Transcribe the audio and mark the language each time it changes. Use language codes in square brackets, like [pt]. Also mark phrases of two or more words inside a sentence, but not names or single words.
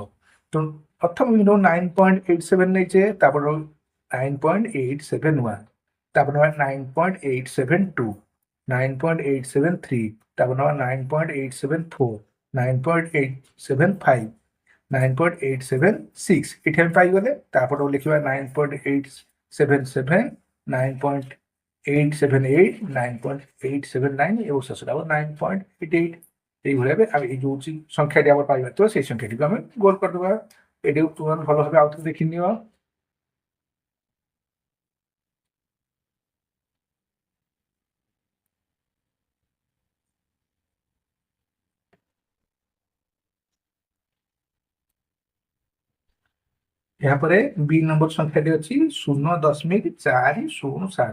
[or] ତେଣୁ ପ୍ରଥମ ବିନ୍ଦୁ 9.87 ନେଇଛେ, ତାପରେ 9.871, ତାପରେ ନେବା 9.872, 9.873, ତାପରେ ନେବା 9.874, 9.875, 9.876 ଏଠି ଆମେ ପାଇଗଲେ। ତାପରେ ଲେଖିବା 9.877, 9.878, 9.879 ଏବଂ ଶେଷଟା ହେବ 9.88। [bn] এইভাবে আমি এই [or] ଯୋଉ ସଂଖ୍ୟାଟି ଆମର ପାଇବା ଥିବ ସେଇ ସଂଖ୍ୟାଟିକୁ ଆମେ ଗୋଲ କରିଦେବା। ଏଇଟାକୁ ତୁମେ ଭଲ ଭାବେ ଆଉ ଥରେ ଦେଖିନିଅ। ଏହାପରେ ବି ନମ୍ବର ସଂଖ୍ୟାଟି ଅଛି 0.407।